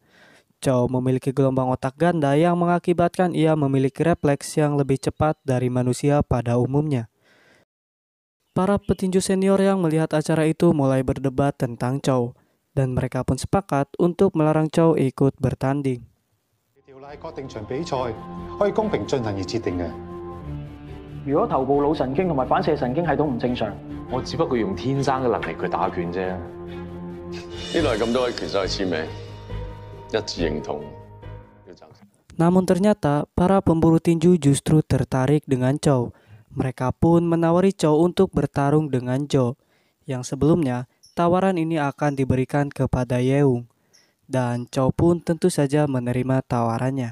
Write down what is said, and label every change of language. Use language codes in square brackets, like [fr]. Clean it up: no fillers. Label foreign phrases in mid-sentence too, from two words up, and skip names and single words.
[id] Chow memiliki gelombang otak ganda yang mengakibatkan ia memiliki refleks yang lebih cepat dari manusia pada umumnya. Para petinju senior yang melihat acara itu mulai berdebat tentang Chow, dan mereka pun sepakat untuk melarang Chow ikut bertanding. [yue] 條例確定場比賽可以公平進行而設定嘅。如果頭部腦神經同埋反射神經系統唔正常，我只不過用天生嘅能力去打拳啫。呢度係咁多位拳手去簽名，一致認同。 [id] Namun ternyata para pemburu tinju justru tertarik dengan Chow. Mereka pun menawari Chow untuk bertarung dengan Joe. Yang sebelumnya tawaran ini akan diberikan kepada Yeung. Dan Chow pun tentu saja menerima tawarannya.